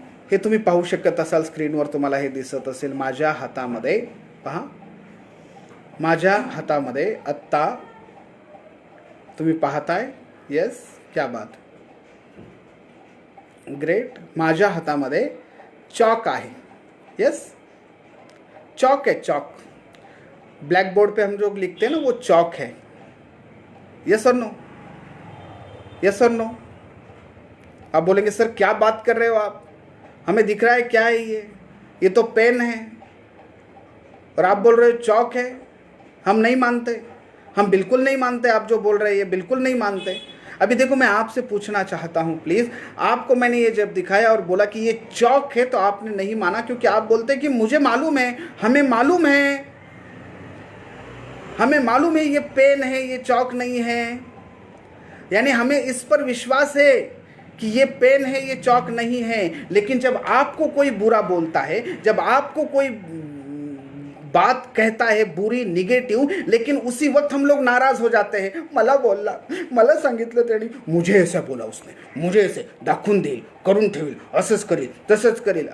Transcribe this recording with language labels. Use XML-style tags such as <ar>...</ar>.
<mr>हे तुम्ही पाहू शकत असाल स्क्रीनवर, तुम्हाला हे दिसत असेल. माझ्या हातामध्ये पहा, माझ्या हातामध्ये आत्ता तुम्ही पाहताय.</mr> <hi>येस, क्या बात, ग्रेट.</hi> <mr>माझ्या हातामध्ये चॉक आहे.</mr> <hi>यस, चॉक है, चॉक. ब्लैक बोर्ड पे हम जो लिखते हैं ना, वो चॉक है. यस और नो, यस और नो. आप बोलेंगे सर क्या बात कर रहे हो आप, हमें दिख रहा है क्या है ये तो पेन है, और आप बोल रहे हो चॉक है. हम नहीं मानते, हम बिल्कुल नहीं मानते. आप जो बोल रहे हैं ये बिल्कुल नहीं मानते. अभी देखो, मैं आपसे पूछना चाहता हूं प्लीज, आपको मैंने ये जब दिखाया और बोला कि ये चॉक है तो आपने नहीं माना, क्योंकि आप बोलते कि मुझे मालूम है, हमें मालूम है, हमें मालूम है ये पेन है, ये चॉक नहीं है. यानी हमें इस पर विश्वास है कि ये पेन है, ये चॉक नहीं है. लेकिन जब आपको कोई बुरा बोलता है, जब आपको कोई बात कहता है बुरी, निगेटिव, लेकिन उसी वक्त हम लोग नाराज हो जाते हैं.</hi> <mr>मला बोलला, मला सांगितलं त्याने,</mr> <hi>मुझे ऐसा बोला उसने,</hi> <mr>मुझे ऐसे दाखवून देईल, करून ठेवील, असंच करील, तसंच करील.</mr>